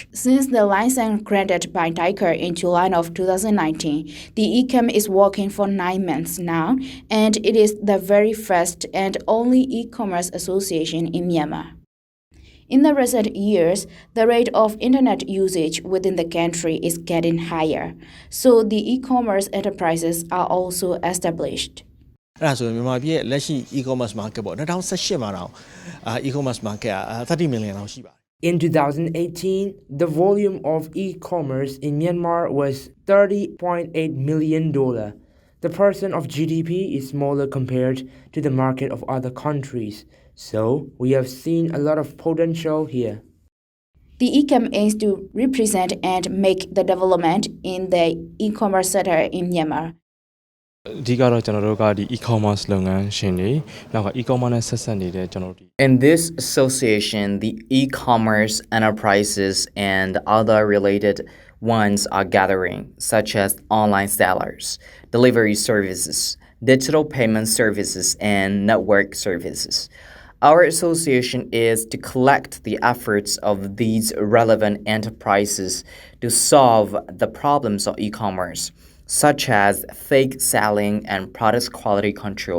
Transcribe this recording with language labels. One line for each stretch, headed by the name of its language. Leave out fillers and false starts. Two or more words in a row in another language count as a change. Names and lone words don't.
English: Since the license granted by DICAR in July of 2019, the ECAM is working for 9 months now, and it is the very first and only e-commerce association in Myanmar. In the recent years, the rate of internet usage within the country is getting higher, so the e-commerce enterprises are also established. e-commerce market
Burmese: ပေါ့2018မှာတော့
English: e-commerce market 30 million
Burmese: လောက်ရှိပါတယ်
English: In 2018, the volume of e-commerce in Myanmar was $30.8 million. The percent of GDP is smaller compared to the market of other countries, so we have seen a lot of potential here. The ECAM aims to represent and make the development in the e-commerce sector in Myanmar.
Burmese: အဓိကတော့ကျွန်တော်တို့ကဒီ e-commerce လုပ်ငန်းရှင်တွေနောက်က e-commerce နဲ့ဆက်ဆက်နေတဲ့ကျွန်တော်တို့
English: In this association, the e-commerce enterprises and other related ones are gathering, such as online sellers, delivery services, digital payment services, and network services. Our association is to collect the efforts of these relevant enterprises to solve the problems of e-commerce, such as fake selling and product quality control.